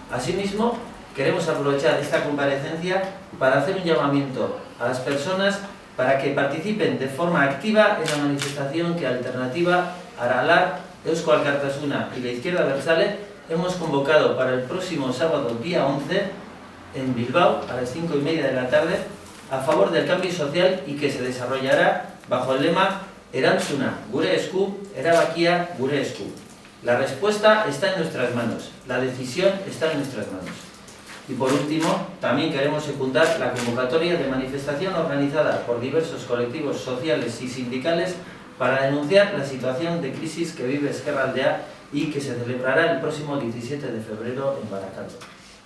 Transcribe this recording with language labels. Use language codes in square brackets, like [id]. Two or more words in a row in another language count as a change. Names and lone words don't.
[es] Asimismo, queremos aprovechar esta comparecencia para hacer un llamamiento a las personas para que participen de forma activa en la manifestación que Alternativa, Aralar, Eusko Alkartasuna y la Izquierda Abertzale hemos convocado para el próximo sábado, día 11, en Bilbao, a las 5:30 de la tarde, a favor del cambio social y que se desarrollará bajo el lema [eu] Erantzuna gure esku, erabakia gure esku. [es] La respuesta está en nuestras manos, la decisión está en nuestras manos. Y por último, también queremos secundar la convocatoria de manifestación organizada por diversos colectivos sociales y sindicales para denunciar la situación de crisis que vive Ezkerraldea y que se celebrará el próximo 17 de febrero en Barakaldo.